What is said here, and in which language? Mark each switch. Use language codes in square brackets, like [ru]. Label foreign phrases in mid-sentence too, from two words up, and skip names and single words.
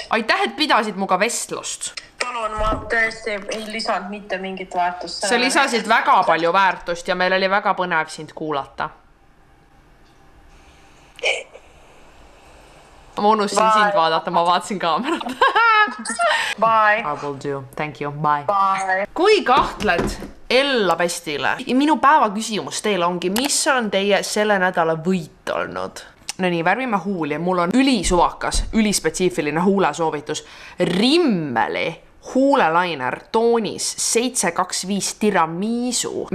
[et] Aitäh, et pidasid muga vestlust. Palun, ma tõesti ei lisanud mitte mingit väärtust. Sa lisasid väga palju väärtust ja meil oli väga põnev sind kuulata. Ma unustasin sind vaadata, ma vaatasin kaamerat. [en] Bye. I will do. Thank you. Bye. Bye. [et] Kui kahtled Ella Pestile? Minu päeva küsimus teile ongi, mis on teie selle nädala võit olnud? No nii, värvime huuli. Mul on ülisuvakas, ülispetsiifiline huulesoovitus. Rimmeli huulelainer toonis 725 tiramisu.